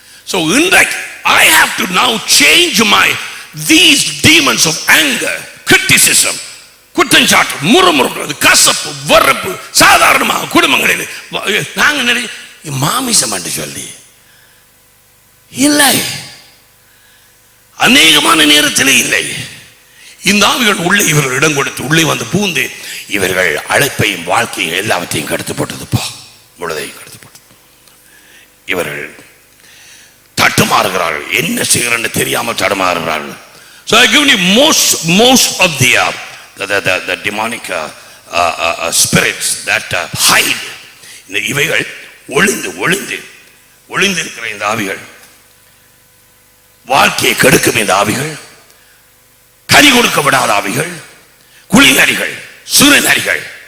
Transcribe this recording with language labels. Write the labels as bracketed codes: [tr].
[ta] So இன்றைக்கு [en] I have to now change these demons of anger, criticism, [ta] குற்றஞ்சாட்டு, முறுமுறுக்கிறது, கசப்பு, வெறுப்பு சாதாரணமாக குடும்பங்களில் நாங்கள் மாமிசம் என்று சொல்லி இல்லை, அநேகமான நேரத்திலே இல்லை. இந்த ஆவிகள் உள்ளே இவர்கள் இடம் கொடுத்து உள்ளே வந்து பூந்து இவர்கள் அழைப்பையும் வாழ்க்கையும் எல்லாவற்றையும் கெடுத்து போட்டதுப்பா, முழுதையும் கெடுத்து போட்டது. இவர்கள் தட்டுமாறுகிறார்கள், என்ன செய்கிறன்னு தெரியாமல் தடுமாறுகிறார்கள். [en] So I give you most of the demonic spirits that hide. [ta] இவைகள் ஒளிந்து இருக்கிற இந்த ஆவிகள், வாழ்க்கையை கெடுக்கும் இந்த ஆவிகள், கனி கொடுக்க விடாத ஆவிகள், குளிநரிகள், சுரநரிகள்,